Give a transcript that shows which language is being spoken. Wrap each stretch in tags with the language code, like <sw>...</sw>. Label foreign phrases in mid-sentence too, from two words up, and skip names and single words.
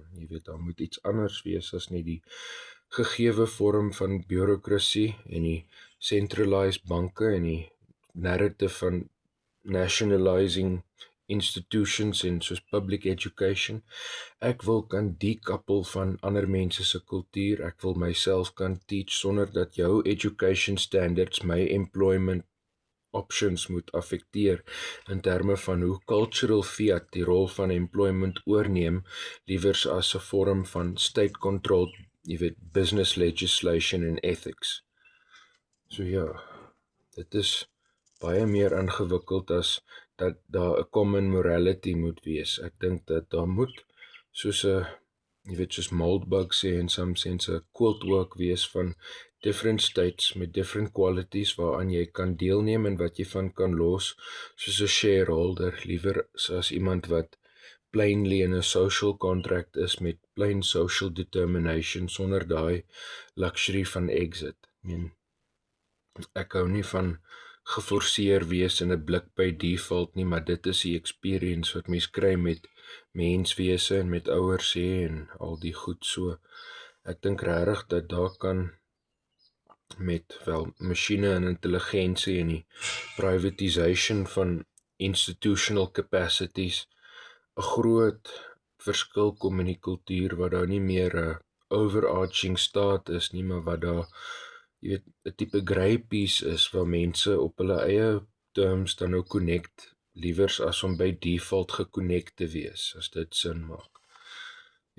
<af>Daar moet iets anders wees as net die gegewe vorm van bureaukrasie en die centralized banke en die narrative van</af> <en>nationalizing institutions</en> <af>en soos</af> <en>public education.</en> <af>Ek wil kan dekoppel van ander mense se kultuur. Ek wil myself kan teach sonder dat jou</af> <en>education standards</en> <af>my</af> <en>employment options</en> <af>moet affekteer in terme van hoe</af> <en>cultural fiat</en> <af>die rol van employment oorneem, liewers as 'n vorm van</af> <en>state-controlled, business legislation</en> <af>en ethics. So ja, dit is baie meer ingewikkeld as dat daar 'n</af> <en>common morality</en> <af>moet wees. Ek dink dat daar moet soos 'n, soos Moldbug sê</af> <en>in some sense,</en> <af>'n quiltwork wees van</af> <en>different states</en> <af>met</af> <en>different qualities</en> <af>waaraan jy kan deelneem en wat jy van kan los, soos 'n shareholder, liewer as iemand wat plainly in 'n</af> <en>social contract</en> <af>is met</af> <en>plain social determination</en> <af>sonder daai luxury van exit. Ek hou nie van geforseer wees in 'n blik</af> <en>by default</en> <af>nie, maar dit is die experience wat mens kry met menswese en met ouers hê en al die goed so. Ek dink regtig dat daar kan met masjiene en intelligensie en die privatization van</af> <en>institutional capacities</en> <af>'n groot verskil kom in die kultuur waar daar nie meer 'n overarching staat is nie, maar wat daar 'n tipe</af> <en>grey piece</en> <af>is waar mense op hulle eie terms dan nou connect, liewers as om</af> <en>by default</en> <af>geconnect te wees, as dit sin maak.</af>